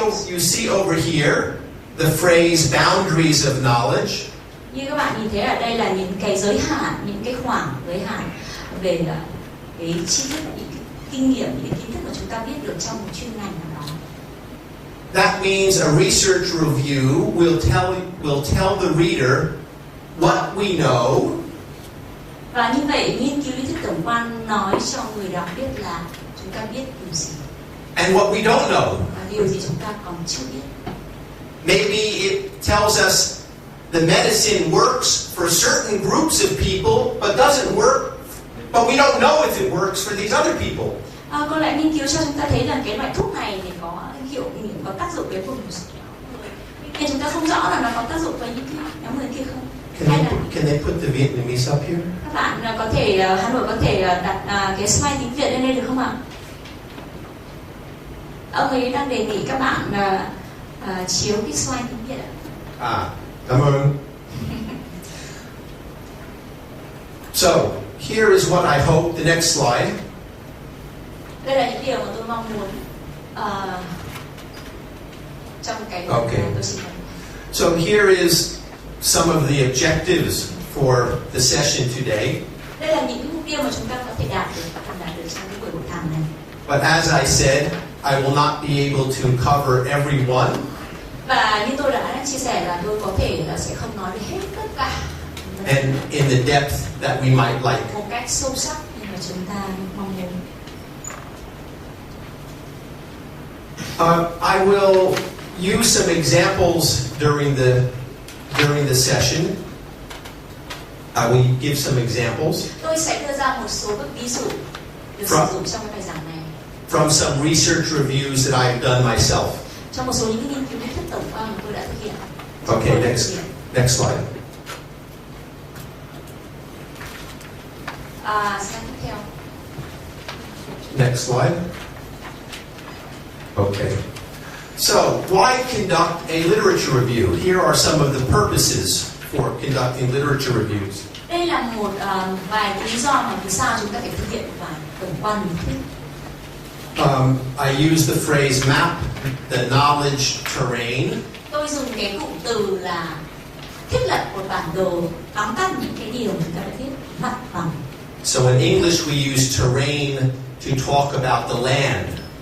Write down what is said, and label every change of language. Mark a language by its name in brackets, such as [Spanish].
[English] You see over here the phrase boundaries of knowledge. [Vietnamese] Như các bạn nhìn thấy ở đây là những cái giới hạn, những cái khoảng giới hạn về cái tri thức, những cái kinh nghiệm, những cái kiến thức mà chúng ta biết được trong một chuyên ngành nào đó. [English] That means a research review will tell the reader what we know. [Vietnamese] Và như vậy nghiên cứu lý thuyết tổng quan nói cho người đọc biết là chúng ta biết điều gì. [English] And what we don't know. [Vietnamese] Và điều gì chúng ta còn chưa biết. [English] Maybe it tells us the medicine works for certain groups of people, but doesn't work. But we don't know if it works for these other people. [Vietnamese] Có lẽ nghiên cứu cho chúng ta thấy là cái loại thuốc này thì có hiệu nghiệm, có tác dụng với vùng nhưng chúng ta không rõ là nó có tác dụng với những cái nhóm người kia không. [English] Can they put the Vietnamese up here? [Vietnamese] Các bạn có thể Hà Nội có thể đặt cái slide tiếng Việt lên đây được không ạ? Ông ấy đang đề nghị các bạn chiếu cái slide tiếng Việt ạ. Cảm ơn. [English] So, here is what I hope the next slide. [Vietnamese] Đây là những điều mà tôi mong muốn trong cái tôi xin nói. [English] So here is some of the objectives for the session today. [Vietnamese] Đây là những mục tiêu mà chúng ta có thể đạt được trong cái buổi hội thảo này. [English] But as I said, I will not be able to cover everyone. [Vietnamese] Và như tôi đã chia sẻ là tôi có thể là sẽ không nói được hết tất cả. [English] And in the depth that we might like. [Vietnamese] Một cách sâu sắc như mà chúng ta mong muốn. [English] I will use some examples during the session. I will give some examples. [Vietnamese] Tôi sẽ đưa ra một số các ví dụ được sử dụng trong cái bài giảng này. [English] From some research reviews that I've done myself. [Vietnamese] Trong một số những nghiên cứu lý thuyết tổng quan mà tôi đã thực hiện. [English] Okay, next slide. [Vietnamese] Slide tiếp theo. [English] Next slide. Okay. So, why conduct a literature review? Here are some of the purposes for conducting literature reviews. [Vietnamese] Đây là một vài lý do mà vì sao chúng ta phải thực hiện một vài tổng quan lý thuyết. [English] I use the phrase map the knowledge terrain. [Vietnamese] Tôi dùng cái cụm từ là thiết lập một bản đồ tóm tắt những cái điều chúng ta đã biết. [English] So in English we use terrain to talk about the land.